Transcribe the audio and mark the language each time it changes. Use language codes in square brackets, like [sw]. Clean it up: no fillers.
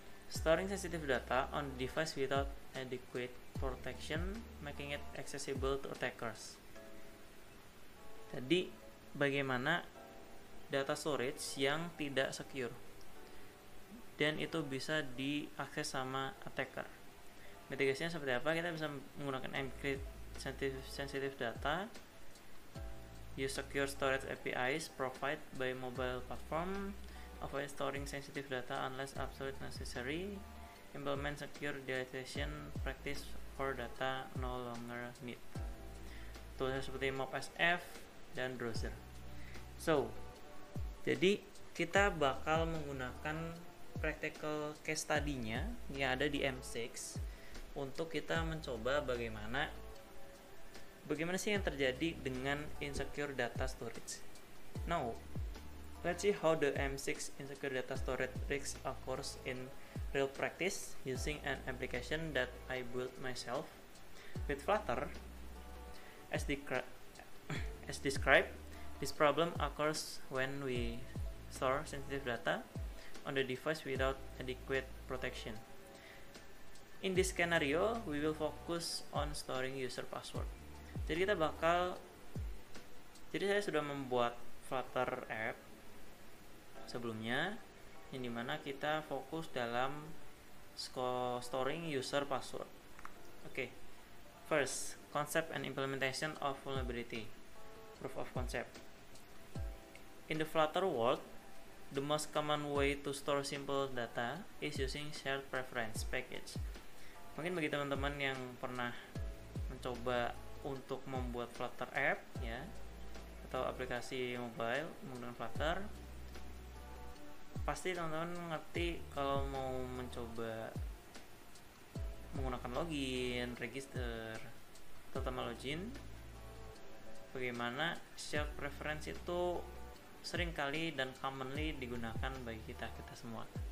[en] Storing sensitive data on the device without adequate protection, making it accessible to attackers. [id] Jadi, bagaimana data storage yang tidak secure dan itu bisa diakses sama attacker. Mitigasinya seperti apa? Kita bisa menggunakan [en] encrypt sensitive data, use secure storage APIs provided by mobile platform, avoid storing sensitive data unless absolutely necessary, implement secure deletion practice for data no longer need. [id] toolnya seperti MobSF dan browser. So, jadi kita bakal menggunakan practical case study-nya yang ada di M6 untuk kita mencoba bagaimana sih yang terjadi dengan insecure data storage. [en] Now, let's see how the M6 insecure data storage risk occurs in real practice using an application that I built myself with Flutter. As described, this problem occurs when we store sensitive data on the device without adequate protection. In this scenario, we will focus on storing user password. [id] Jadi saya sudah membuat Flutter app sebelumnya, yang dimana kita fokus dalam [en] storing user password. Okay. First, concept and implementation of vulnerability. Proof of concept. In the Flutter world, the most common way to store simple data is using shared preference package. [id] Mungkin bagi teman-teman yang pernah mencoba untuk membuat Flutter app ya, atau aplikasi mobile menggunakan Flutter, pasti teman-teman mengerti kalau mau mencoba menggunakan login, register, terutama login, bagaimana shared preference itu seringkali dan commonly digunakan bagi kita semua.